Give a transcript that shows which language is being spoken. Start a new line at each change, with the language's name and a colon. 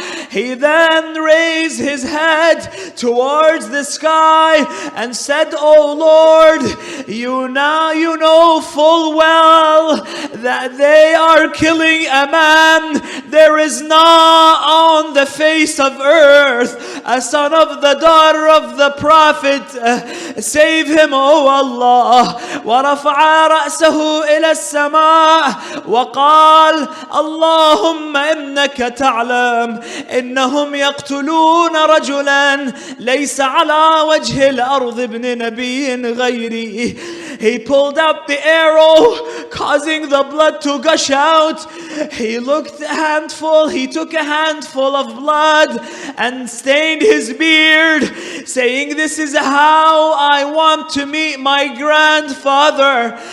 English: He then raised his head towards the sky and said, O Lord, you know full well that they are killing a man. There is not on the face of earth a son of the daughter of the Prophet. Save him, O Allah.
Arabic: ورفع رأسه إلى السماء وقال اللهم إنك تعلم إنهم يقتلون رجلا ليس على وجه الأرض ابن نبي غيري.
English: He pulled out the arrow, causing the blood to gush out. He took a handful of blood and stained his beard, saying, this is how I want to meet my grandfather.